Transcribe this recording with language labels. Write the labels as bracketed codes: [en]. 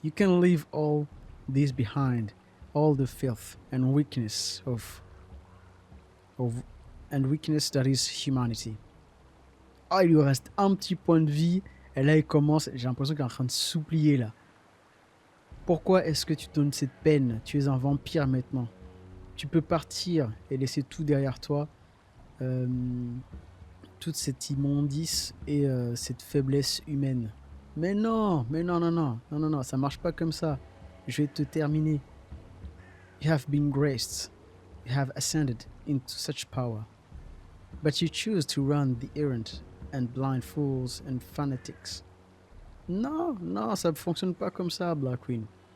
[en] You can leave all this behind. All the filth and weakness and weakness that is humanity. [fr] Ah, il lui reste un petit point de vie. Et là, il commence. J'ai l'impression qu'il est en train de s'oublier, là. Pourquoi est-ce que tu donnes cette peine? Tu es un vampire maintenant. Tu peux partir et laisser tout derrière toi. Toute cette immondice et cette faiblesse humaine. Mais non, non, ça marche pas comme ça. Je vais te terminer. [en] You have been graced. You have ascended into such power. But you choose to run the errant and blind fools and fanatics. [fr] Non, non, ça ne fonctionne pas comme ça, Black Queen.